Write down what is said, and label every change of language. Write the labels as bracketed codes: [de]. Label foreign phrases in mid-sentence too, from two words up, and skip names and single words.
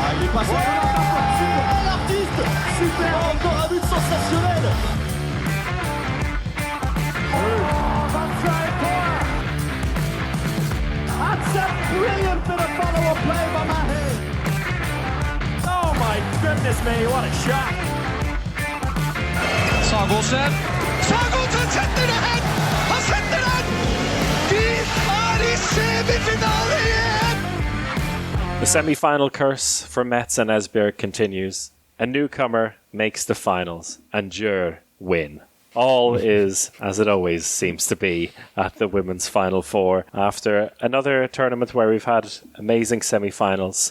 [fr] passe. Super, l'artiste. Super, encore un but sensationnel. [en] That's a brilliant bit of follow-up play by Mahe. Oh my goodness me, what a shot. [no] Sagosen setter det hen! Han setter den! De er i semifinale igjen! [en] The semi-final curse for Metz and Esbjerg continues. A newcomer makes the finals, and Györ win. All is as it always seems to be at the Women's Final Four after another tournament where we've had amazing semi-finals.